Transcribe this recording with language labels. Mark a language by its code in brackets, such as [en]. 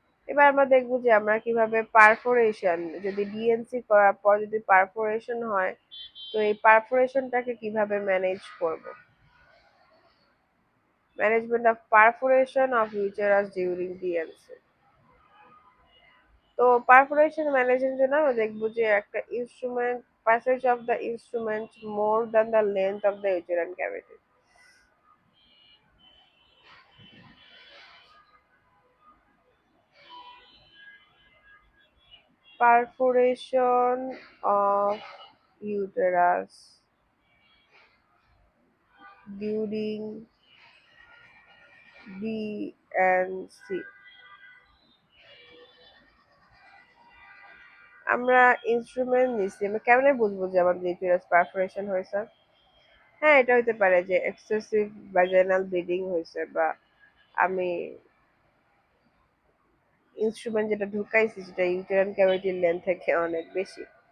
[bn] এবার আমরা দেখবো যে আমরা কিভাবে পারফোরেশন, যদি ডিএনসি করার পর যদি পারফোরেশন হয়, তো এই পারফোরেশনটাকে কিভাবে ম্যানেজ করব। [en] Management of perforation of uterus during DNC. [bn] তো পারফোরেশন ম্যানেজের জন্য আমরা দেখবো যে একটা instrument, [en] passage of the instrument more than the length of the uterine cavity. Perforation of uterus during DNC. [bn] আমরা ইনস্ট্রুমেন্ট নিচ্ছি, আমরা কেমনে বুঝবো যে আমাদের ইউটেরাস পারফোরেশন হয়েছে? হ্যাঁ, এটা হতে পারে যে এক্সেসিভ ভ্যাজাইনাল ব্লিডিং হয়েছে, বা আমি ইনস্ট্রুমেন্ট যেটা ঢুকাইছি যেটা ইউটেরাইন ক্যাভিটির লেন্থ থেকে অনেক বেশি।